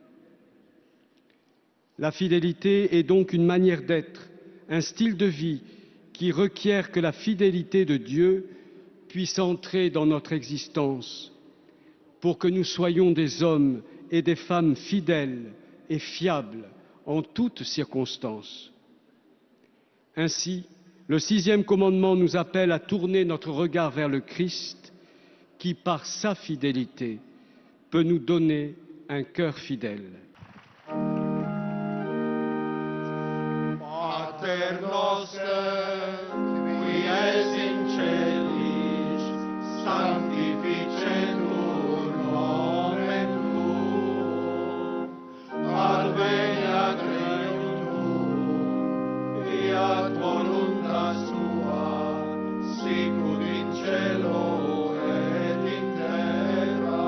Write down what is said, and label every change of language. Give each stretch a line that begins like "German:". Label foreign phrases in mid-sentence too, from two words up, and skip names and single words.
French: La fidélité est donc une manière d'être, un style de vie qui requiert que la fidélité de Dieu puisse entrer dans notre existence pour que nous soyons des hommes et des femmes fidèles et fiables en toutes circonstances. Ainsi, le 6e commandement nous appelle à tourner notre regard vers le Christ qui, par sa fidélité, peut nous donner un cœur fidèle.
Latin: Pater noster, qui es in celis, sanctificetur nomen tuum, adveniat regnum tuum, fiat voluntas tua, sicut in cielo et in terra.